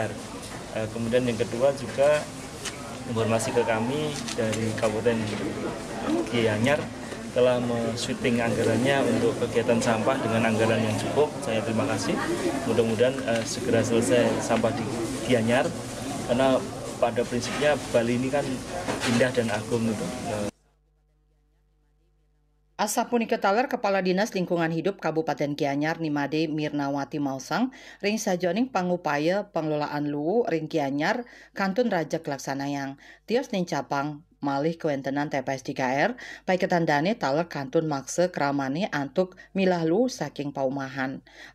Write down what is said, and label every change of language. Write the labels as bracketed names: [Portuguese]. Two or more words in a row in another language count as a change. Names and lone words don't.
[Indonesian] Kemudian yang kedua juga informasi ke kami dari Kabupaten Gianyar telah men-sweeping anggarannya untuk kegiatan sampah dengan anggaran yang cukup. Saya terima kasih. Mudah-mudahan segera selesai sampah di Gianyar karena pada prinsipnya Bali ini kan indah dan agung itu. [Balinese] Asapunika taler Kepala Dinas Lingkungan Hidup Kabupaten Gianyar Nimade Mirnawati Mausang ring sajoning pangupaya [Indonesian] pengelolaan lu ring Gianyar [Balinese] kantun Raja Laksanayang tios nincapang malih kuentenan TPS 3R paiketandane taler kantun makse kramane antuk milah lu saking paumahan.